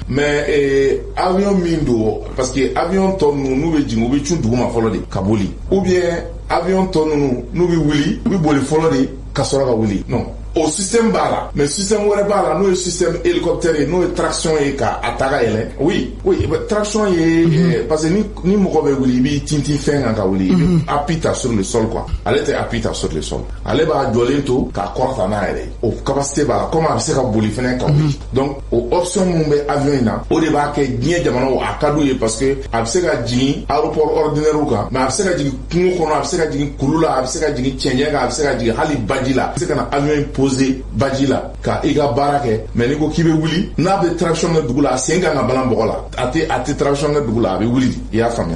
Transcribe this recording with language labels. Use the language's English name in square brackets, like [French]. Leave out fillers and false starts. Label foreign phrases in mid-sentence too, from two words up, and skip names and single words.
[Bambara] Mais avion min don [French] parce que [Bambara] avion tɔ ninnu n'u bɛ jigin u bɛ cun duguma fɔlɔ de ka boli [French] ou bien [Bambara] avion tɔ ninnu n'u bɛ wuli u bɛ boli fɔlɔ de ka sɔrɔ ka wuli. Non. O système b'a la mais système wɛrɛ b'a la n'o ye [French] système hélicoptère [Bambara] ye n'o ye traction ye ka a ta ka yɛlɛ. Oui traction ye [French] parce que [Bambara] ni mɔgɔ bɛ wuli i b'i tintin fɛn kan ka wuli i bɛ appui ta [French] sur le sol quoi. [Bambara] Ale tɛ appui ta [French] sur le sol [Bambara] ale b'a jɔlen to k'a kɔrɔta n'a yɛrɛ ye. O capacité b'a la comme a bɛ se ka boli fɛnɛ ka wuli. Donc o option mun bɛ avion in na o de b'a kɛ diɲɛ jamanaw a ka d'u ye [French] parce que [Bambara] a bɛ se ka jigin [French] aéroport ordinaire [Bambara] kan mais a bɛ se ka jigin kungo kɔnɔ a bɛ se ka jigin kulu la a bɛ se ka jigin cɛncɛn kan a bɛ se ka jigin hali baji la a bɛ se ka na avion in poser baji la ka i ka baara kɛ mais ni ko k'i bɛ wuli n'a bɛ traction kɛ dugu la a sen kan ka balan bɔgɔ la a tɛ traction kɛ dugu la a bɛ wuli i y'a faamuya.